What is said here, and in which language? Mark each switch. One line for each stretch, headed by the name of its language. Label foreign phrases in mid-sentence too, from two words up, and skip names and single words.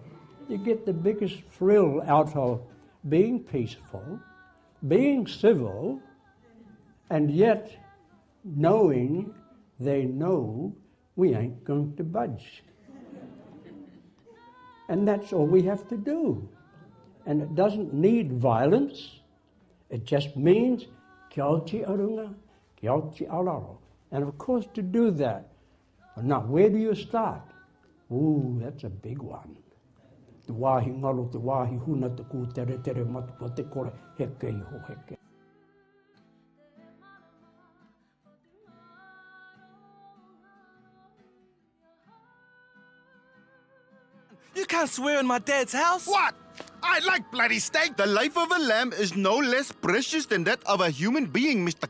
English: You get the biggest thrill out of being peaceful, being civil, and yet knowing they know we ain't going to budge. And that's all we have to do. And it doesn't need violence. It just means
Māori: kia oti arunga, kia oti auraro.
English: And of course, to do that, now where do you start? Ooh, that's a big one.
Māori: Te wāhi ngaro, te wāhi huna, te ku tere tere matupa, te kore heke iho heke.
English: You can't swear in my dad's house. What? I like bloody steak. The life of a lamb is no less precious than that of a human being, Mr.